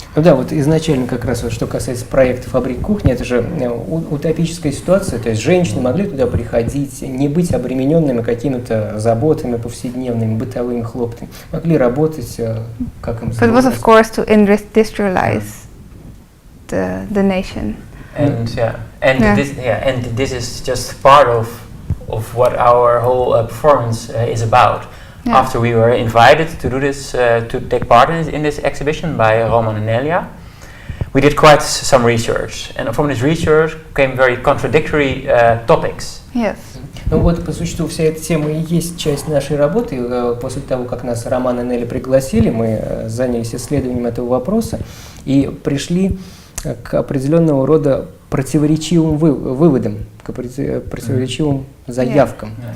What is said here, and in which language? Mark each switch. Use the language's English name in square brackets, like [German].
[Russian] Ну да, вот изначально как раз вот, что касается проекта «Фабрик кухни», это же утопическая ситуация, то есть женщины могли туда приходить, не быть обремененными какими-то заботами повседневными, бытовыми хлопотами, могли работать, как им [English] So it was of [Russian] забывалось. [English] course to industrialize the nation. And Yeah. and this is just part of what our whole performance is about. Yeah. After we were invited to do this, to take part in this exhibition by Roman and Nelia, we did quite some research, and from this research came very contradictory topics. Yes. [Russian] Ну вот, по существу, вся эта тема и есть часть нашей работы. После того, как нас Роман и Нелли пригласили, мы занялись исследованием этого вопроса и пришли к определенного рода противоречивым выводам, к противоречивым заявкам.